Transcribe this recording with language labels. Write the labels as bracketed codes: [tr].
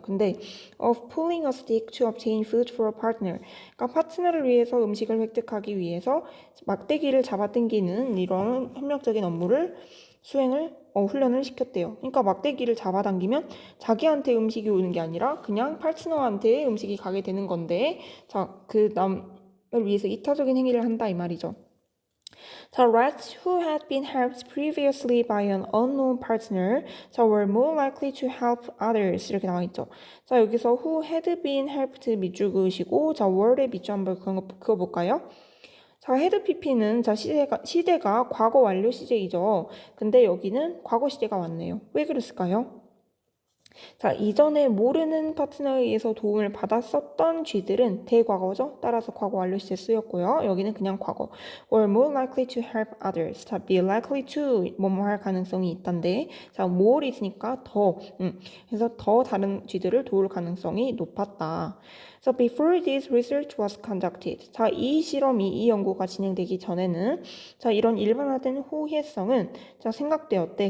[ko] 근데 [en] of pulling a stick to obtain food for a partner, [ko] 그러니까 파트너를 위해서 음식을 획득하기 위해서 막대기를 잡아당기는 이런 협력적인 업무를 훈련을 시켰대요. 그러니까 막대기를 잡아당기면 자기한테 음식이 오는 게 아니라 그냥 파트너한테 음식이 가게 되는 건데, 자, 그 남을 위해서 이타적인 행위를 한다 이 말이죠. [en] 자, rats who had been helped previously by an unknown partner, 자, were more likely to help others. [ko] 이렇게 나와 있죠. 자, 여기서 [en] who had been helped [ko] 밑줄 그으시고, 자, were의 밑줄 한번 그어볼까요? 자, had pp는 자, 시대가 과거 완료 시제이죠. 근데 여기는 과거 시제가 왔네요. 왜 그랬을까요? 자, 이전에 모르는 파트너에 의해서 도움을 받았었던 쥐들은 대과거죠. 따라서 과거 완료 시제 쓰였고요. 여기는 그냥 과거. [en] were more likely to help others. [ko] 자, [en] be likely to [ko] 뭐뭐 할 가능성이 있단데, 자, more 있으니까 더. 그래서 더 다른 쥐들을 도울 가능성이 높았다. [en] So before this research was conducted. [ko] 자, 이 연구가 진행되기 전에는 자, 이런 일반화된 호혜성은 자, 생각되었대.